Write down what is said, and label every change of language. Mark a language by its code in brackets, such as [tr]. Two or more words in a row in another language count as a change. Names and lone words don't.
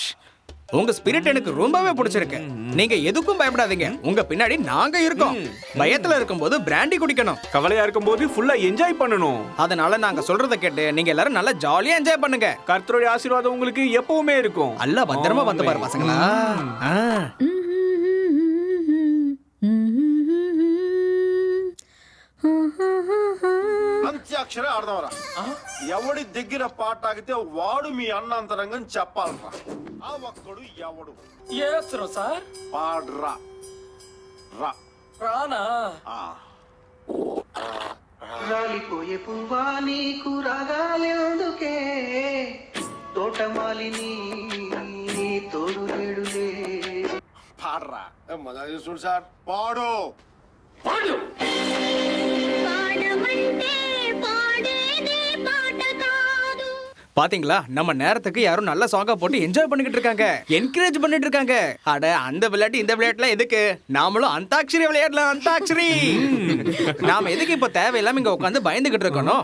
[ta] உங்க ஸ்பிரிட் எனக்கு ரொம்பவே பிடிச்சிருக்கு. நீங்க எதுக்கும் பயப்படாதீங்க. உங்க பின்னாடி நாங்க இருக்கோம். பயத்துல இருக்கும்போது பிராண்டி குடிக்கணும். கவலையா இருக்கும்போது [en] full enjoy [ta] பண்ணணும். அதனால நாங்க சொல்றத கேட்டு நீங்க எல்லாரும் நல்லா [en] jolly enjoy [ta] பண்ணுங்க. கர்த்தருடைய ஆசீர்வாதம் உங்களுக்கு எப்பவுமே இருக்கும். அல்ல பத்திரமா வந்து பாரு பசங்களா. [te] అంత్యాక్షరే ఆడదాంరా. ఎవడి దగ్గర పాట ఆగితే వాడు మీ అన్నంతరంగం చెప్పాలరా. ఆ ఒక్కడు ఎవడు సార్ పాడ్రా రా రానా రాలిపోయే పువ్వా నీకు రాగాలేందుకే తోటమాలిని తోడు లేడులే. పాడ్రా మజా చూడు సార్. పాడు పాడు. [ta] பாத்தீங்களா, நம்ம நேரத்துக்கு யாரும் நல்ல சாங்கா போட்டு என்ஜாய் பண்ணிக்கிட்டு இருக்காங்க, என்கரேஜ் பண்ணிட்டு இருக்காங்க. அட அந்த விளையாட்டு இந்த விளையாட்டுல எதுக்கு? நாமளும் அந்தாக்ஷரி விளையாடலாம். அந்தாக்ஷரி. நாம எதுக்கு இப்ப தேவையில்லாம இங்க உட்காந்து பயந்துகிட்டு இருக்கணும்?